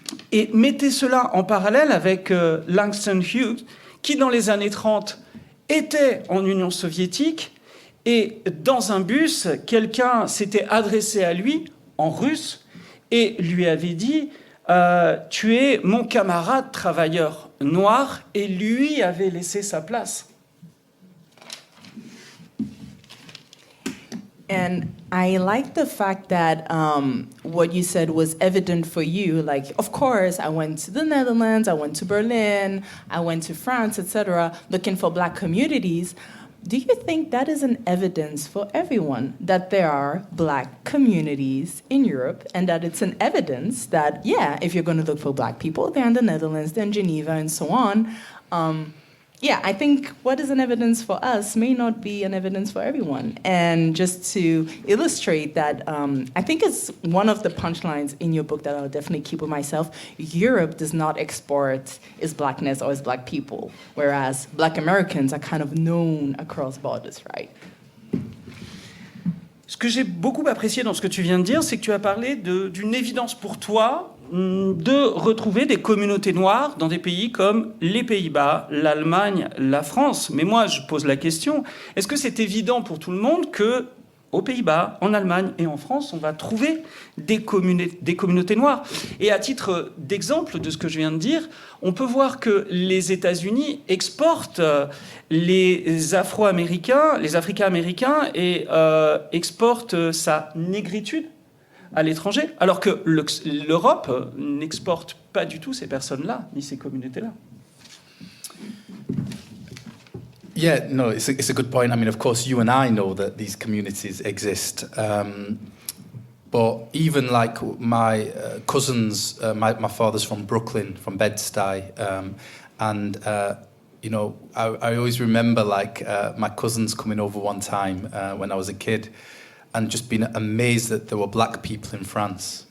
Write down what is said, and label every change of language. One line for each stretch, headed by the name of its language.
French: Et mettez cela en parallèle avec Langston Hughes, qui, dans les années 30, était en Union soviétique, et dans un bus, quelqu'un s'était adressé à lui en russe et lui avait dit « Tu es mon camarade travailleur noir » et lui avait laissé sa place.
English: And I like the fact that what you said was evident for you. Like, of course, I went to the Netherlands, I went to Berlin, I went to France, etc., looking for Black communities. Do you think that is an evidence for everyone that there are Black communities in Europe, and that it's an evidence that, yeah, if you're going to look for Black people, they're in the Netherlands, they're in Geneva, and so on. Yeah, I think what is an evidence for us may not be an evidence for everyone. And just to illustrate that, I think it's one of the punchlines in your book that I'll definitely keep with myself. Europe does not export its Blackness or its Black people, whereas Black Americans are kind of known across borders, right?
French: Ce que j'ai beaucoup apprécié dans ce que tu viens de dire, c'est que tu as parlé d'une évidence pour toi de retrouver des communautés noires dans des pays comme les Pays-Bas, l'Allemagne, la France. Mais moi, je pose la question, est-ce que c'est évident pour tout le monde que aux Pays-Bas, en Allemagne et en France, on va trouver des communautés noires? Et à titre d'exemple de ce que je viens de dire, on peut voir que les États-Unis exportent les Afro-Américains, les Africains-Américains, et exportent sa négritude à l'étranger, alors que l'Europe n'exporte pas du tout ces personnes-là, ni ces communautés-là.
English: Yeah, no, it's a good point. I mean, of course, you and I know that these communities exist. But even like my cousins, my father's from Brooklyn, from Bed-Stuy, and you know, I always remember like my cousins coming over one time when I was a kid, and just being amazed that there were Black people in France.